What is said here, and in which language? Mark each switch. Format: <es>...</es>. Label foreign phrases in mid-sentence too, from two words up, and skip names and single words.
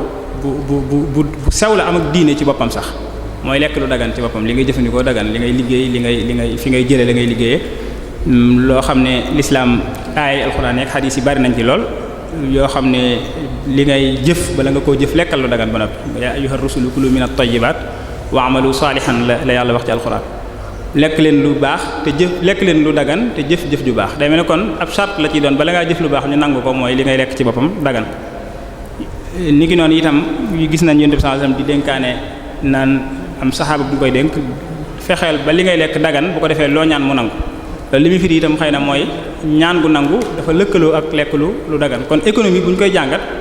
<wo>bu sew la am ak diine ci boppam sax mooy lekk lu dagan ci boppam li ngay jëfandikoo dagan li ngay liggéey li ngay fi ngay jëlee la ngay liggéeyee loo xam ne l'islam ay alxuraan ak xadiis yi bari nañ ci lool yoo xam ne li ngay jëf bala nga koo jëf lekkal lu dagan ba noppi</wo> <ar>يا أيها الرسل كلوا من الطيبات واعملوا صالحا</ar> <wo>la yàlla wax ci alxuraan lekk leen lu baax te lekk leen lu dagan te jëf ju baax day mel ne kon ab charte la ciy doon bala ngaa jëf lu baax ñu nangu ko mooy li ngay lekk ci boppam dagan ni ki noonu itam gis nañ Yonent bi</wo> <ar>صلى الله عليه وسلم</ar> <wo>di dénkaane naan am saxaaba bu koy dénk fexeel ba li ngay lekk dagan bu ko defee loo ñaan mu nangu li muy firi itam xëy na mooy ñaan gu nangu dafa lëkkaloo ak lekk lu dagan kon économie bu ñu koy jàngat</wo>